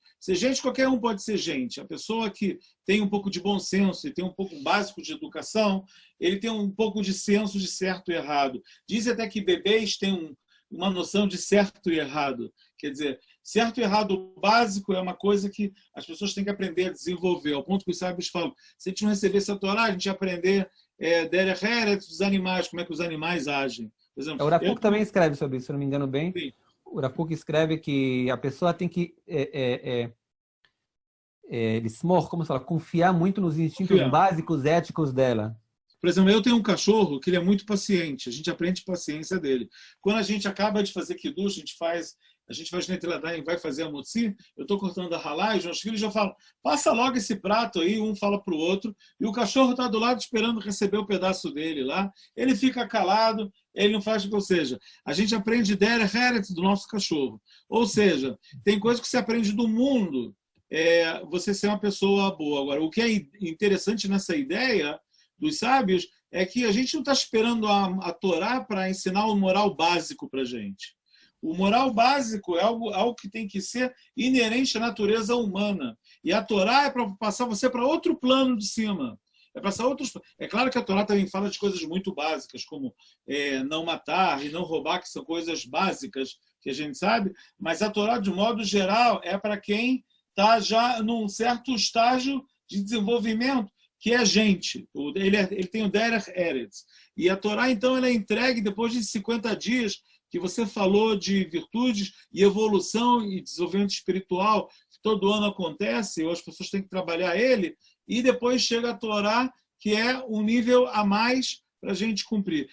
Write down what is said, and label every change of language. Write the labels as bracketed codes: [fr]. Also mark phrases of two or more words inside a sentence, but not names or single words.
[pt] Ser gente, qualquer um pode ser gente. A pessoa que tem um pouco de bom senso e tem um pouco básico de educação, ele tem um pouco de senso de certo e errado. Diz até que bebês têm uma noção de certo e errado. Quer dizer, certo e errado básico é uma coisa que as pessoas têm que aprender a desenvolver. Ao ponto que os sábios falam, se a gente não recebesse a Torá, a gente ia aprender [he] דרך ארץ [pt] dos animais, como é que os animais agem. Por exemplo, O Rav Kook também escreve sobre isso, se eu não me engano bem. Sim. O Rav Kook escreve que a pessoa tem que como se fala, confiar muito nos instintos básicos éticos dela. Por exemplo, eu tenho um cachorro que ele é muito paciente, a gente aprende paciência dele. Quando a gente acaba de fazer kiddush, a gente vai e vai fazer a motzi, eu estou cortando a halá e os meus filhos já falam, passa logo esse prato aí, um fala para o outro, e o cachorro está do lado esperando receber o pedaço dele lá, ele fica calado, ele não faz, ou seja, a gente aprende [he] דרך ארץ [pt] do nosso cachorro. Ou seja, tem coisas que você aprende do mundo, você ser uma pessoa boa. Agora, o que é interessante nessa ideia dos sábios é que a gente não está esperando a Torá para ensinar o moral básico para a gente. O moral básico é algo que tem que ser inerente à natureza humana. E a Torá é para passar você para outro plano de cima. É claro que a Torá também fala de coisas muito básicas, como não matar e não roubar, que são coisas básicas que a gente sabe, mas a Torá, de modo geral, é para quem está já num certo estágio de desenvolvimento, que é gente. Ele tem o [he] דרך ארץ. [pt] E a Torá, então, ela é entregue depois de 50 dias, que você falou de virtudes e evolução e desenvolvimento espiritual, que todo ano acontece, ou as pessoas têm que trabalhar ele, e depois chega a Torá, que é um nível a mais para a gente cumprir.